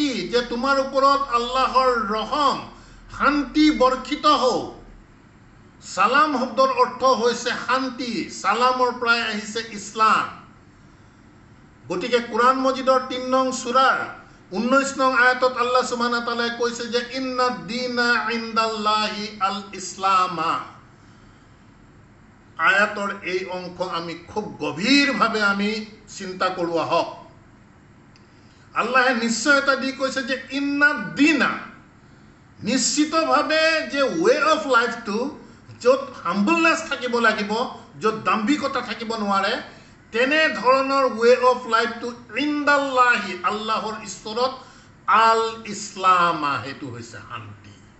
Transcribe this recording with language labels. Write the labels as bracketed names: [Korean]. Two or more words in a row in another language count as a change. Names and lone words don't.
[Assamese] যে তোমাৰ ওপৰত আল্লাহৰ ৰহম, শান্তি বৰ্ষিত হওক। চালাম শব্দৰ অৰ্থ হৈছে শান্তি। চালামৰ পৰাই আহিছে ইছলাম। গতিকে কোৰাণ মজিদৰ ৩ নং সূৰাৰ 19 নং আয়াতত আল্লাহ [Arabic] سبحانه وتعالى [Assamese] কৈছে যে [Arabic] إن الدين عند الله الإسلام. [Assamese] আয়াতৰ এই অংশ আমি খুব গভীৰভাৱে আমি চিন্তা কৰোঁ আহক। আল্লাহে নিশ্চয়তা দি কৈছে যে [Arabic] إن الدين, [Assamese] নিশ্চিতভাৱে যে [English] way of life [Assamese] য'ত হাম্বলনেছ থাকিব লাগিব, য'ত দাম্ভিকতা থাকিব নোৱাৰে, তেনেধৰণৰ [English] way of life [Assamese] ইনদাল্লাহি, আল্লাহৰ ঈশ্বৰৰ [Arabic] الإسلام, [Assamese] সেইটো হৈছে শান্তি।